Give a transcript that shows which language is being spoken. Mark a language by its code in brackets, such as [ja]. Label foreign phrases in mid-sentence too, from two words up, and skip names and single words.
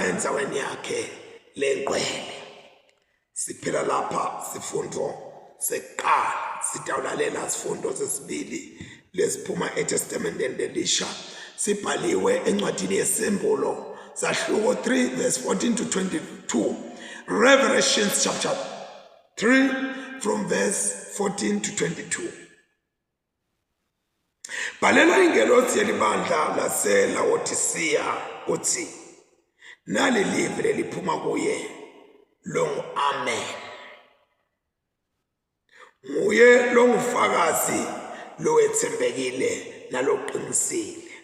[ss] enzaweni yakhe lengcwele siphela lapha sifundo sekuqala sitawulalela sifundo sesibili lesiphuma eTestamenteni lelisha sibhaliwe encwadini yesembulo Zahluko 3 [en] verse 14 to 22 [ss] Revelation chapter 3 from verse 14 to 22 Balela ingelosi yelibandla laseLaodicea uthi nali live leliphuma kuye lo Amen nguye lo ngufakazi lo ethembekile naloqinisile